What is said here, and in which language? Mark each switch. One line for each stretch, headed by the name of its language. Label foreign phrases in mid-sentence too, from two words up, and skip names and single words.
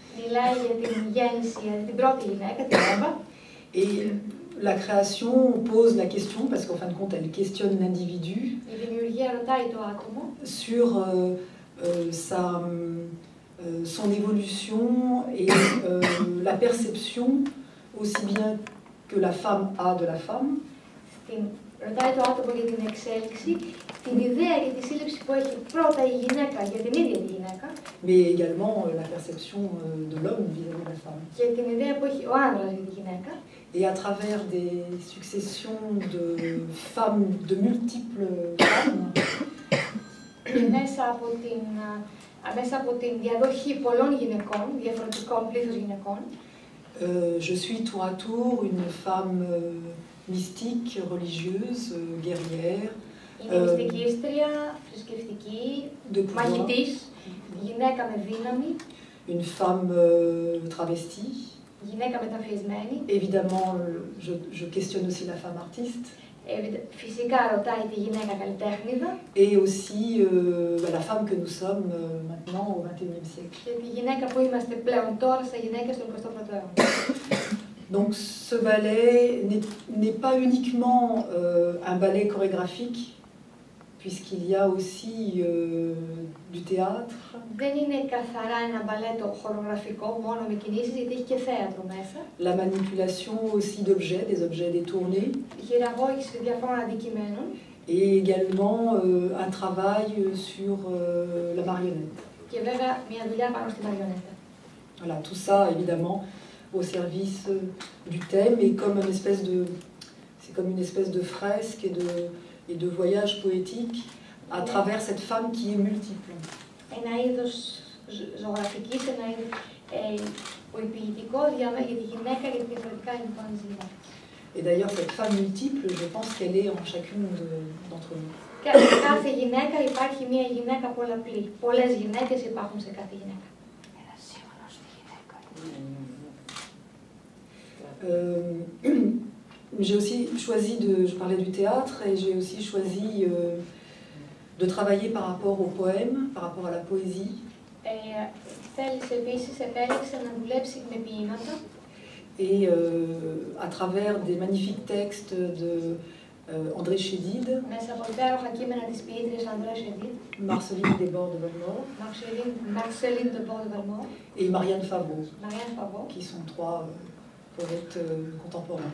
French: et la création pose la question, parce qu'en fin de compte elle questionne l'individu sur son évolution et la perception aussi bien que la femme a de la femme.
Greek: Ρωτάει το άτομο για την εξέλιξη, την ιδέα και τη σύλληψη που έχει πρώτα η γυναίκα για την ίδια τη γυναίκα.
French: Mais également la perception de l'homme vis-à-vis de la femme.
Greek: Και την ιδέα που έχει ο άνδρας για τη γυναίκα.
French: Et à travers des successions de femmes, de multiples femmes.
Greek: Μέσα από την διαδοχή πολλών γυναικών, διαφορετικών πλήθους γυναικών.
French: Je suis tour à tour une femme mystique, religieuse, guerrière.
Greek: Είναι μυστικίστρια, θρησκευτική, μαχητής, γυναίκα με δύναμη.
French: Une femme travestie.
Greek: Γυναίκα μεταμφιεσμένη.
French: Évidemment, je questionne aussi la femme artiste.
Greek: Φυσικά ρωτάει τη γυναίκα καλλιτέχνηδα.
French: Et aussi la femme que nous sommes maintenant au XXIe siècle.
Greek: Και τη γυναίκα που είμαστε πλέον τώρα στα γυναίκες του 21ου αιώνα.
French: Donc ce ballet n'est pas uniquement un ballet chorégraphique, puisqu'il y a aussi du théâtre.
Greek: Δεν είναι καθαρά ένα μπαλέτο χορογραφικό, μόνο με κινήσεις, γιατί έχει και θέατρο μέσα.
French: La manipulation aussi d'objets, des objets détournés.
Greek: Η χειραγώγηση διαφόρων αντικειμένων.
French: Et également un travail sur la marionnette.
Greek: Και βέβαια μια δουλειά πάνω στη μαριονέτα.
French: Voilà, tout ça évidemment au service du thème et comme c'est comme une espèce de fresque et de voyage poétique à travers cette femme qui est multiple.
Greek: Ένα είδος ζωγραφικής, ένα είδος ποηποιητικό για τη γυναίκα και διαφορετικά λοιπόν της γυναίκας.
French: Et d'ailleurs cette femme multiple, je pense qu'elle est en chacune d'entre nous.
Greek: Κάθε γυναίκα υπάρχει μια γυναίκα πολλαπλή. Πολλές γυναίκες υπάρχουν σε κάθε γυναίκα.
French: J'ai aussi choisi je parlais du théâtre et j'ai aussi choisi de travailler par rapport au poème, par rapport à la poésie. Et à travers des magnifiques textes de André Chédid, Marceline Desbordes-de-Valmore et Marianne Favreau, qui sont trois poètes contemporains.